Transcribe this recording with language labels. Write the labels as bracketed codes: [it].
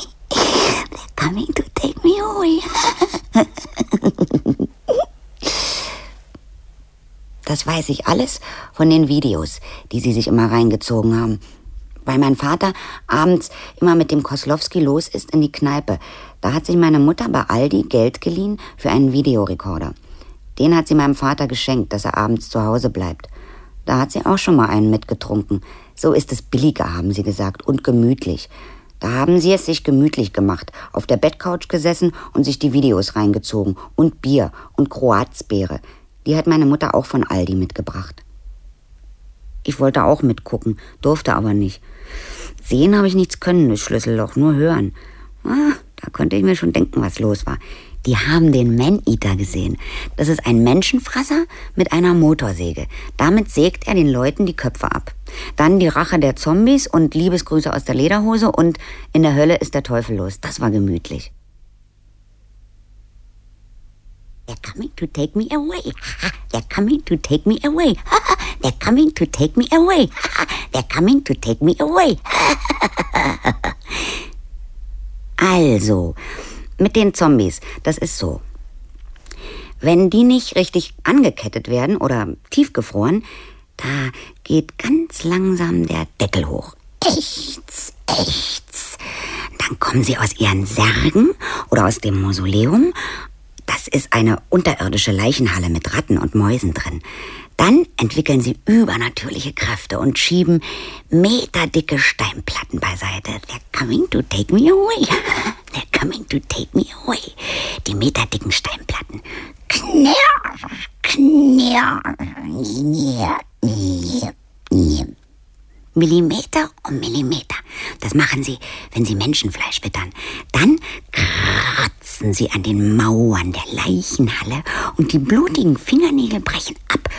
[en] They're coming to take me away. [de] Das weiß ich alles von den Videos, die sie sich immer reingezogen haben. Weil mein Vater abends immer mit dem Koslowski los ist in die Kneipe. Da hat sich meine Mutter bei Aldi Geld geliehen für einen Videorekorder. Den hat sie meinem Vater geschenkt, dass er abends zu Hause bleibt. Da hat sie auch schon mal einen mitgetrunken. So ist es billiger, haben sie gesagt, und gemütlich. Da haben sie es sich gemütlich gemacht, auf der Bettcouch gesessen und sich die Videos reingezogen und Bier und Kroatzbeere. Die hat meine Mutter auch von Aldi mitgebracht. Ich wollte auch mitgucken, durfte aber nicht. Sehen habe ich nichts können, das Schlüsselloch, nur hören. Ah, da konnte ich mir schon denken, was los war. Die haben den Maneater gesehen. Das ist ein Menschenfresser mit einer Motorsäge. Damit sägt er den Leuten die Köpfe ab. Dann die Rache der Zombies und Liebesgrüße aus der Lederhose und in der Hölle ist der Teufel los. Das war gemütlich. [en] They're coming to take me away. They're coming to take me away. They're coming to take me away. They're coming to take me away. [de] Also, mit den Zombies, das ist so. Wenn die nicht richtig angekettet werden oder tiefgefroren, da geht ganz langsam der Deckel hoch. Echts, echts. Dann kommen sie aus ihren Särgen oder aus dem Mausoleum. Das ist eine unterirdische Leichenhalle mit Ratten und Mäusen drin. Dann entwickeln sie übernatürliche Kräfte und schieben meterdicke Steinplatten beiseite. [en] They're coming to take me away. They're coming to take me away. [de] Die meterdicken Steinplatten. Knirr, knirr, knirr, knirr. Millimeter um Millimeter. Das machen sie, wenn sie Menschenfleisch wittern. Dann kratzen sie an den Mauern der Leichenhalle und die blutigen Fingernägel brechen ab.